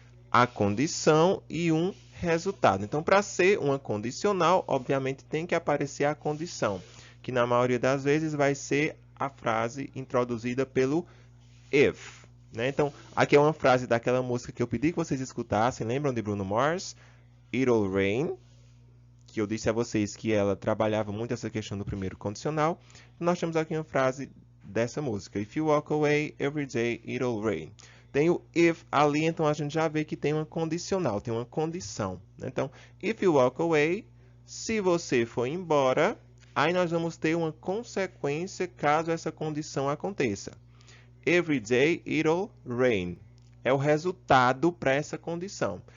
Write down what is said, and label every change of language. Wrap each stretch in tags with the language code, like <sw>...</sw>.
<pt>A condição e um resultado. Então, para ser uma condicional, obviamente tem que aparecer a condição, que na maioria das vezes vai ser a frase introduzida pelo if. Né? Então, aqui é uma frase daquela música que eu pedi que vocês escutassem. Lembram de Bruno Mars? It'll Rain, que eu disse a vocês que ela trabalhava muito essa questão do primeiro condicional. Nós temos aqui uma frase dessa música.</pt> <en>If you walk away, every day it'll rain.</en> <pt>Tem o if ali, então a gente já vê que tem uma condicional, tem uma condição. Então,</pt> <en>if you walk away,</en> <pt>se você for embora, aí nós vamos ter uma consequência caso essa condição aconteça.</pt> <en>Every day it'll rain.</en> <pt>É o resultado para essa condição.</pt>